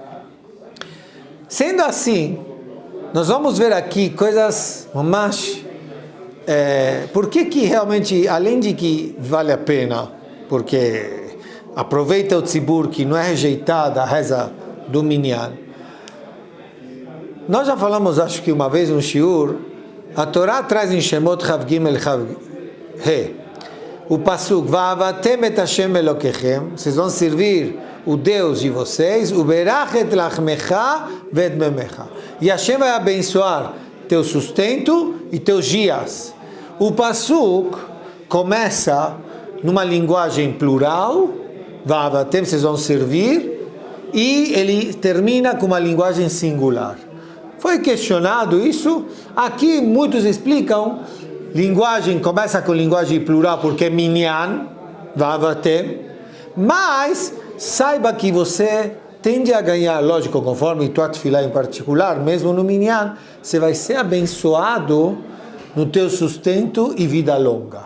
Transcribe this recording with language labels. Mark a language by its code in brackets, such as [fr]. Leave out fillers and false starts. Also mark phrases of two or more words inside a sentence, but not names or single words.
[pt] Sendo assim, nós vamos ver aqui coisas mais... por que realmente, além de que vale a pena, porque aproveita o tzibur que não é rejeitada a reza do Minyan. Nós já falamos, acho que uma vez, no shiur, a Torá traz em [he] שמות כ"ג כ"ה, [pt] o pasuk, [he] ועבדתם את ה' אלקיכם, [pt] vocês vão servir o Deus de vocês, [he] וברך את לחמך ואת מימיך, [pt] e Hashem vai abençoar teu sustento e teus dias. O pasuk começa numa linguagem plural, Va'avatem, vocês vão servir, e ele termina com uma linguagem singular. Foi questionado isso, aqui muitos explicam, linguagem começa com linguagem plural porque é minyan, vavatem, mas saiba que você tende a ganhar, lógico, conforme tua tefilá em particular, mesmo no minyan, você vai ser abençoado no teu sustento e vida longa.